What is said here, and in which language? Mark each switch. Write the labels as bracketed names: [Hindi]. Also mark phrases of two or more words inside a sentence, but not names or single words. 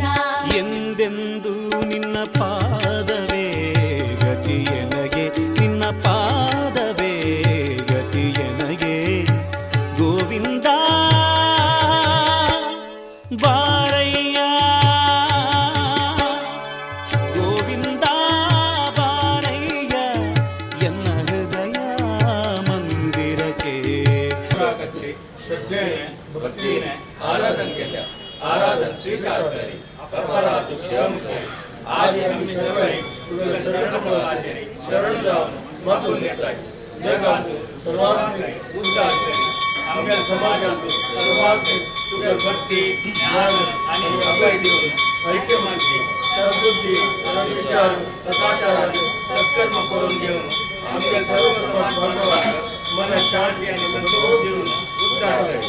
[Kannada] ಎಂದೆಂದು ನಿನ್ನ ಪಾದವೇ ಗತಿಯನಗೆ, ನಿನ್ನ ಪಾದವೇ ಗತಿಯನಗೆ ಗೋವಿಂದ. ಬಾರಯ್ಯ ಗೋವಿಂದ ಬಾರಯ್ಯ ಎನ್ನ ಹೃದಯ [Marathi] श्रद्धेने भक्तीने आराधन केल्या. आराधन स्वीकार करी अपराध क्षम करी. आज आम्ही सर्व तुझ्या शरण कमलाचेरी शरण जाऊन मागून घेतात. जगातून सर्वांगे उद्धार करी. आमच्या समाजातून सर्वांगे तुझ्या भक्ती ज्ञान आणि अभय देऊन ऐक्यमंत्री सद्बुद्धी सद्विचार सदाचाराने सत्कर्म करून घेऊन आमच्या सर्व समाज बांधवांना मन शांती आणि संतोष देऊन उद्धार करी.